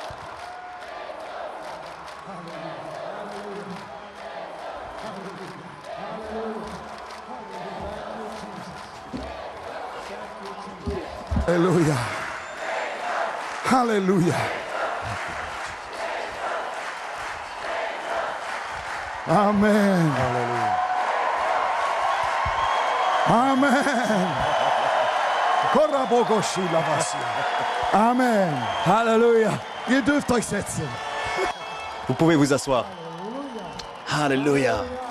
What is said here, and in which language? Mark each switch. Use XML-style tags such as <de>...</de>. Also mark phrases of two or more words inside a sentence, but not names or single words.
<fr>Alléluia. Alléluia. Amen. Amen.</fr> <de>Amen. Halleluja. Ihr dürft euch setzen.</de> <fr>Vous pouvez vous asseoir. Alléluia.</fr>